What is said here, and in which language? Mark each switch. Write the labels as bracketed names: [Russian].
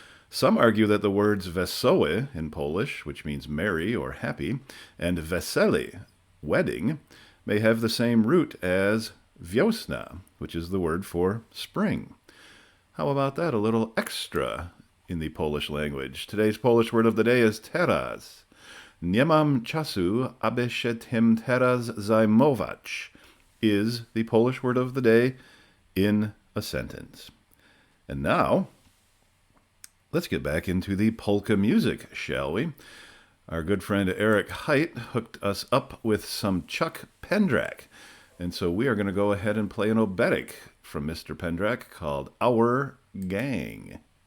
[English] Some argue that the words wesołe in Polish, which means merry or happy, and wesele, wedding, may have the same root as wiosna, which is the word for spring. How about that? A little extra in the Polish language. Today's Polish word of the day is teraz. [Polish] Nie mam czasu, aby się tym teraz zajmować, [English] is the Polish word of the day in a sentence. And now, let's get back into the polka music, shall we? Our good friend Eric Height hooked us up with some Chuck Pendrak. And so we are going to go ahead and play an oberek from Mr. Pendrak called Our Gang.